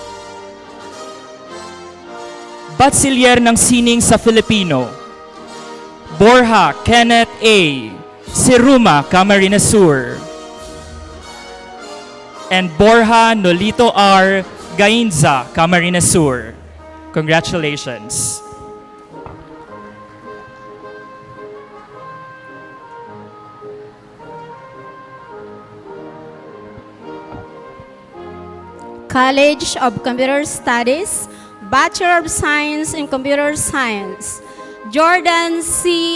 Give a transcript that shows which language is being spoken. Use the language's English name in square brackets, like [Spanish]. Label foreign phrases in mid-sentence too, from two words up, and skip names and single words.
[Filipino] Batsilier ng Sining sa Filipino. Borja Kenneth A., Siruma, Camarines Sur. [English] And Borja Nolito R. Gainza, Camarines Sur. Congratulations. College of Computer Studies, Bachelor of Science in Computer Science, Jordan C.